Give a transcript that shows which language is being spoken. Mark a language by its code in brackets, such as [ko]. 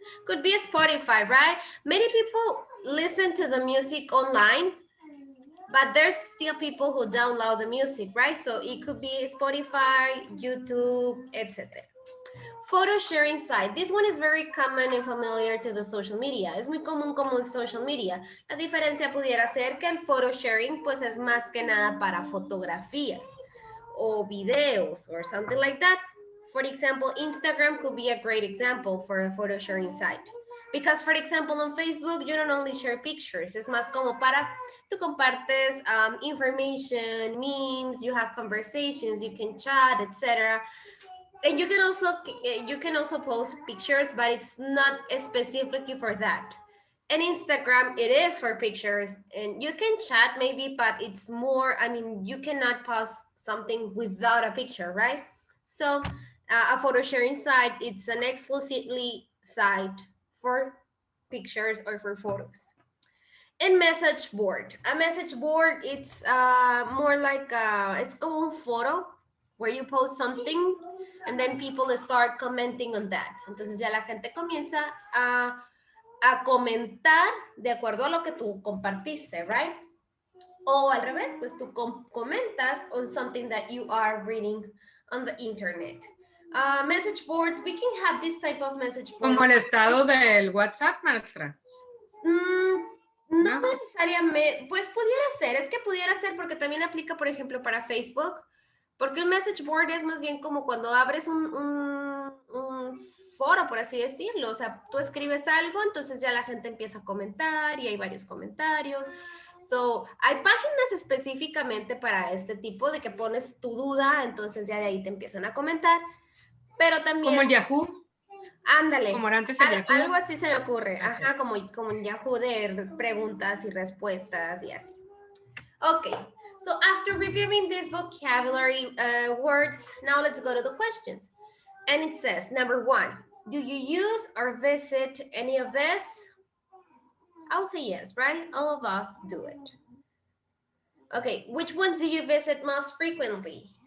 [en] Could be a Spotify, right? Many people listen to the music online, but there's still people who download the music, right? So it could be Spotify, YouTube, etc. Photo sharing site. This one is very common and familiar to the social media. [es] Es muy común como el social media. La diferencia pudiera ser que el photo sharing pues es más que nada para fotografías o videos or something like that. [en] For example, Instagram could be a great example for a photo sharing site. Because, for example, on Facebook, you don't only share pictures. Es más como para, tú compartes information, memes, you have conversations, you can chat, etc. And you can also post pictures, but it's not specifically for that. And Instagram, it is for pictures, and you can chat maybe, but it's more, I mean, you cannot post something without a picture, right? So a photo sharing site, it's an exclusively site for pictures or for photos. And message board. A message board, it's more like, it's como un foro where you post something and then people start commenting on that. [es] Entonces ya la gente comienza a comentar de acuerdo a lo que tú compartiste, right? O al revés, pues tú comentas on something that you are reading on the internet. [en] Message boards, we can have this type of message board. [es] Como el estado del WhatsApp, maestra. No necesariamente, pues es que pudiera ser porque también aplica, por ejemplo, para Facebook, porque el message board es más bien como cuando abres un foro, por así decirlo, o sea, tú escribes algo, entonces ya la gente empieza a comentar y hay varios comentarios. So, hay páginas específicamente para este tipo de que pones tu duda, entonces ya de ahí te empiezan a comentar, pero también... Como el Yahoo. Ándale. Como era antes el Yahoo. Algo así se me ocurre. [en] Okay. [es] Ajá, como en Yahoo de preguntas y respuestas y así. [en] Okay, so after reviewing these vocabulary words, now let's go to the questions. And it says, number 1, do you use or visit any of this? I'll say yes, right? All of us do it. Okay, which ones do you visit most frequently?